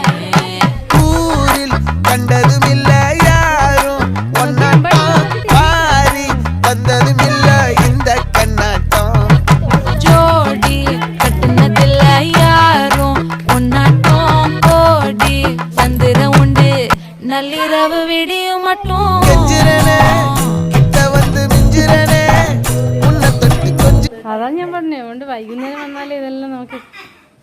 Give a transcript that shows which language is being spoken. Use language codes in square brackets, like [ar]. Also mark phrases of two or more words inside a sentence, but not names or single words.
[ta] ஊரில் கண்டதும் இல்ல யாரும் ஒன்னாட்டம் பாரி வந்ததும் இல்ல இந்த கண்ணாட்டம் ஜோடி கட்டுனதில்ல யாரும் ஒன்னாட்டம் கோடி தந்திர உண்டு நள்ளிரவு விடியும் மட்டும் கெஞ்சிரனே கிட்ட வந்து மிஞ்சிரனே உன்னை தொட்டு கொஞ்சம் [ml] അതാ ഞാൻ പറഞ്ഞേ അതുകൊണ്ട് വൈകുന്നേരം വന്നാലേ ഇതെല്ലാം നമുക്ക്